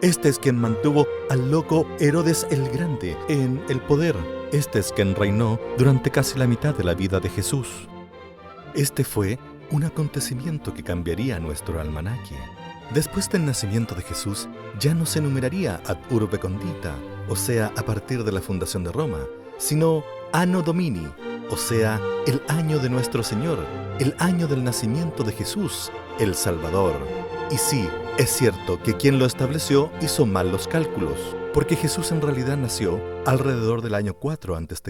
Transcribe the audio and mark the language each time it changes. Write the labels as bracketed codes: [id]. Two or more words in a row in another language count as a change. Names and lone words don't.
[es] Este es quien mantuvo al loco Herodes el Grande en el poder. Este es quien reinó durante casi la mitad de la vida de Jesús. Este fue un acontecimiento que cambiaría nuestro almanaque. Después del nacimiento de Jesús, ya no se numeraría [la] ad urbe condita, [es] o sea, a partir de la fundación de Roma, sino [la] Anno Domini, [es] o sea, el año de nuestro Señor, el año del nacimiento de Jesús, el Salvador. Y sí, es cierto que quien lo estableció hizo mal los cálculos, porque Jesús en realidad nació alrededor del año 4 a.C.